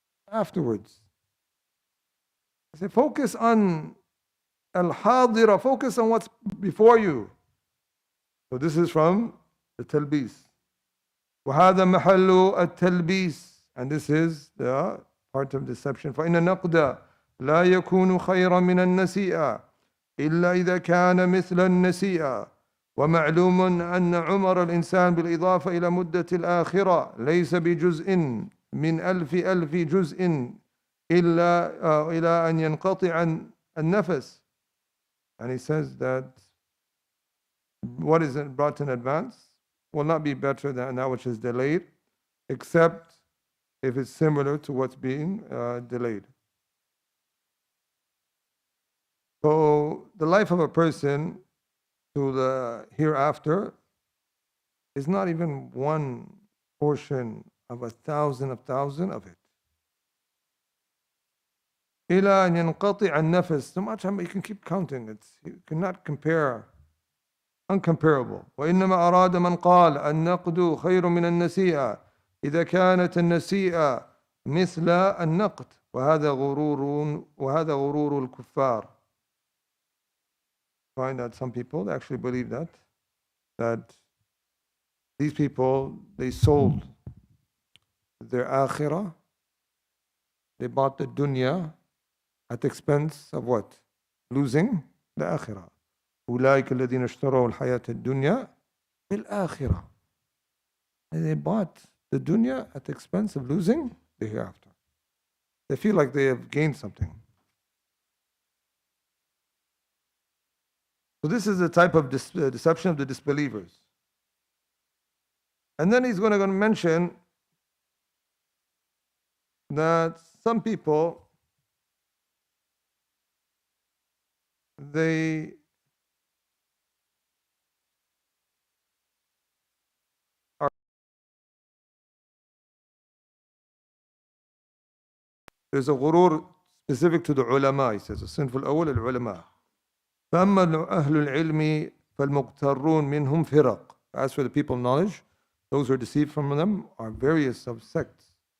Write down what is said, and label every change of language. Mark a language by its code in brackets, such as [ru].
[en] Afterwards. I say focus on al-hadira, focus on what's before you. So this is from the talbis. [ar] وَهَذَا مَحَلُّ التَّلْبِيسِ. [en] And this is the part of deception. [ar] فَإِنَّ النَّقْدَ لَا يَكُونُ خَيْرًا مِنَ النَّسِيئَةِ إلا إذا كان مثل النسيئة. ومعلوم أن عمر الإنسان بالإضافة إلى مدة الآخرة ليس بجزء من ألف جزء إلى أن ينقطع النفس. [en] And he says that what is brought in advance will not be better than that which is delayed, except if it's similar to what's being delayed. So the life of a person to the hereafter is not even one portion of 1,000 of it. [ar] إلى أن ينقطع النفس. [en] So much you can keep counting. You cannot compare. Uncomparable. [ar] وإنما أراد من قال النقد خير من النسيئة إذا كانت النسيئة مثل النقد وهذا غرور الكفار. [en] Find that some people actually believe that these people, they sold their akhirah, they bought the dunya at the expense of what? Losing the akhirah. [ar] أولئك الذين اشتروا الحياة الدنيا بالآخرة. [en] And they bought the dunya at the expense of losing the hereafter. They feel like they have gained something. So this is the type of deception of the disbelievers. And then he's going to mention that some people, they are, there's a ghurur specific to the ulama. He says, [ar] الصنف الأول العلماء. فأما أهل العلم فالمغترون منهم فرق. [en] As for the people of knowledge, those who are deceived from them are various subsects.